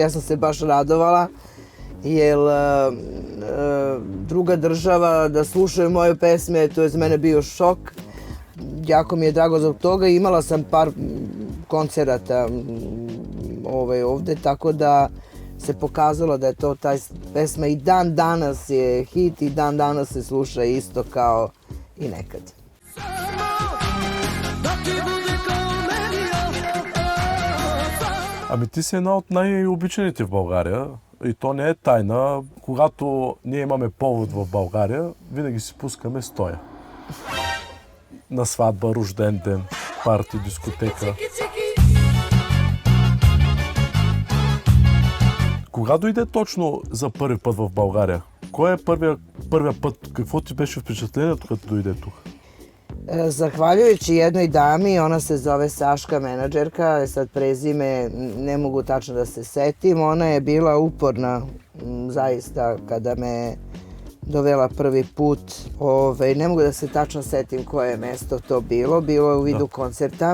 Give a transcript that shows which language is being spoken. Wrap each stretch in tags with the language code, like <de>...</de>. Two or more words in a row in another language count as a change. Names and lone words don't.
<sr>Ja sam se baš radovala, jer druga država da slušaju moje pesme, to je za mene bio šok. Jako mi je drago zbog toga. Imala sam par koncerata ovde, tako da se pokazalo da je to taj pesma i dan danas je hit i dan danas se sluša isto kao i nekad.</sr> <bg>Ами ти си една от най-обичаните в България и то не е тайна. Когато ние имаме повод в България, винаги си пускаме Стоя. На сватба, рожден ден, парти, дискотека. Кога дойде точно за първи път в България? Кой е първия път? Какво ти беше впечатлението, като дойде тук?</bg> <sr>Zahvaljujući jednoj dami, ona se zove Saška, menadžerka, sad prezime ne mogu tačno da se setim, ona je bila uporna zaista kada me dovela prvi put. Ne mogu da se tačno setim koje je mesto to bilo je u vidu koncerta.</sr>